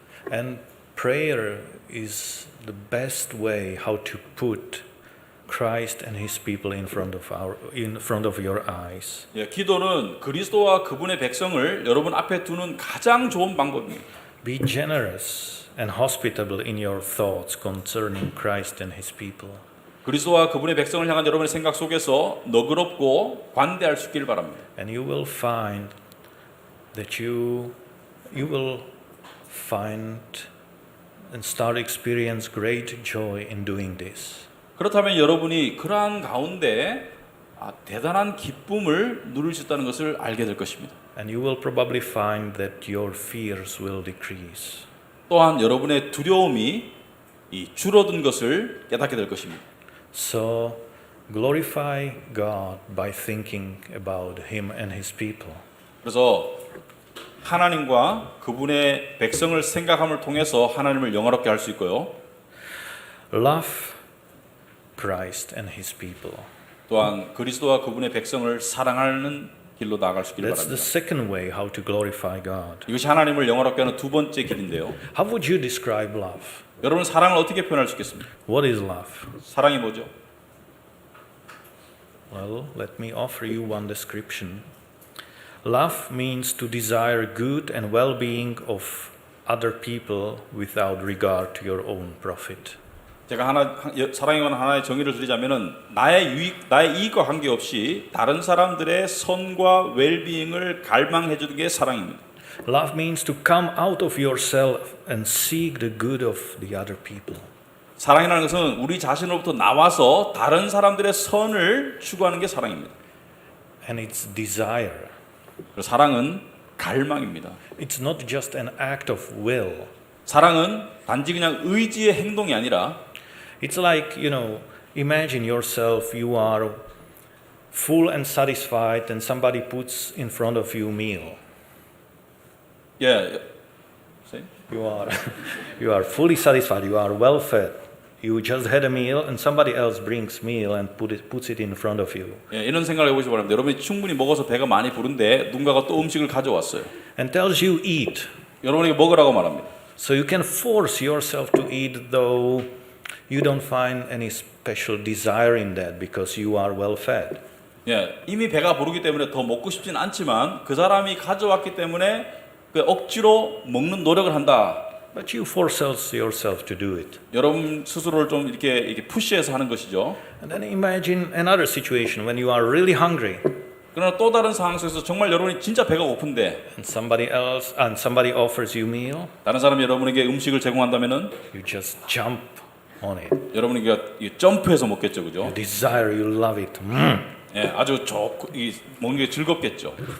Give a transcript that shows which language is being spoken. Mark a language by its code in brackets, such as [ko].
[en] And prayer is the best way how to put Christ and His people in front of your eyes. [ko] 예, 기도는 그리스도와 그분의 백성을 여러분 앞에 두는 가장 좋은 방법입니다. [en] Be generous and hospitable in your thoughts concerning Christ and His people. [ko] 그리스도와 그분의 백성을 향한 여러분의 생각 속에서 너그럽고 관대할 수 있기를 바랍니다. [en] And you will find that you will find and start experience great joy in doing this. [ko] 그렇다면 여러분이 그러한 가운데 대단한 기쁨을 누릴 수 있다는 것을 알게 될 것입니다. [en] And you will probably find that your fears will decrease. [ko] 또한 여러분의 두려움이 줄어든 것을 깨닫게 될 것입니다. [en] So glorify God by thinking about Him and His people. [ko] 그래서 하나님과 그분의 백성을 생각함을 통해서 하나님을 영화롭게 할 수 있고요. [en] Love Christ and His people. [ko] 또한 그리스도와 그분의 백성을 사랑하는 길로 나아갈 수 있기를 [en] That's the [ko] 바랍니다. [en] second way how to glorify God. [ko] 이것이 하나님을 영화롭게 하는 두 번째 길인데요. [en] How would you describe love? [ko] 여러분 사랑을 어떻게 표현할 수 있겠습니까? [en] What is love? [ko] 사랑이 뭐죠? [en] Well, let me offer you one description. Love means to desire good and well-being of other people without regard to your own profit. [ko] 제가 사랑에 관한 하나의 정의를 드리자면은 나의 이익과 관계없이 다른 사람들의 선과 웰비잉을 갈망해 주는 게 사랑입니다. [en] Love means to come out of yourself and seek the good of the other people. [ko] 사랑이라는 것은 우리 자신으로부터 나와서 다른 사람들의 선을 추구하는 게 사랑입니다. [en] And it's desire. [ko] 그리고 사랑은 갈망입니다. [en] It's not just an act of will. [ko] 사랑은 단지 그냥 의지의 행동이 아니라 [en] It's like, imagine yourself, you are full and satisfied and somebody puts in front of you meal. [ko] 예. [en] You are fully satisfied, you are well fed. You just had a meal and somebody else brings meal and puts it in front of you. [ko] 예, 이런 생각을 해보시기 바랍니다. 여러분이 충분히 먹어서 배가 많이 부른데 누군가가 또 음식을 가져왔어요. [en] And tells you eat. [ko] 여러분에게 먹으라고 말합니다. [en] So you can force yourself to eat though you don't find any special desire in that because you are well fed. [ko] 예, 이미 배가 부르기 때문에 더 먹고 싶진 않지만 그 사람이 가져왔기 때문에 그 억지로 먹는 노력을 한다. [en] But you force yourself to do it. [ko] 여러분 스스로를 좀 이렇게 푸시해서 하는 것이죠. [en] And then imagine another situation when you are really hungry. [ko] 그러나 또 다른 상황 속에서 정말 여러분이 진짜 배가 고픈데 [en] And somebody offers you meal, [ko] 다른 사람이 여러분에게 음식을 제공한다면은 [en] you just jump on it. [ko] 여러분이 점프해서 먹겠죠, 그죠? [en] You desire, you love it. [ko] 예, 아주 좋고 먹는 게 즐겁겠죠.